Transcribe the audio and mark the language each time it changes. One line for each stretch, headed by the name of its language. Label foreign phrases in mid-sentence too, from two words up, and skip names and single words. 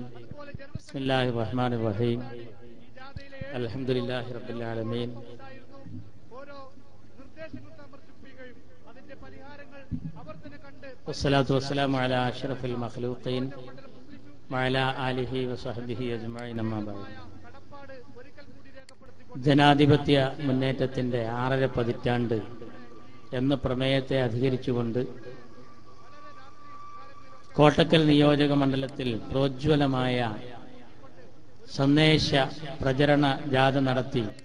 Arabic: بسم الله الرحمن الرحيم. الحمد لله رب العالمين. والصلاة والسلام على أشرف المخلوقين وعلى آله وصحبه أجمعين أما بعد.
Malayalam: ജനാധിപത്യ മുന്നേറ്റത്തിൻ്റെ 6.5 പതിറ്റാണ്ട് എന്ന പ്രമേയത്തെ അധികരിച്ചുകൊണ്ട് കോട്ടക്കൽ നിയോജക മണ്ഡലത്തിൽ പ്രോജ്വലമായ സന്ദേശ പ്രചരണ ജാഥ നടത്തി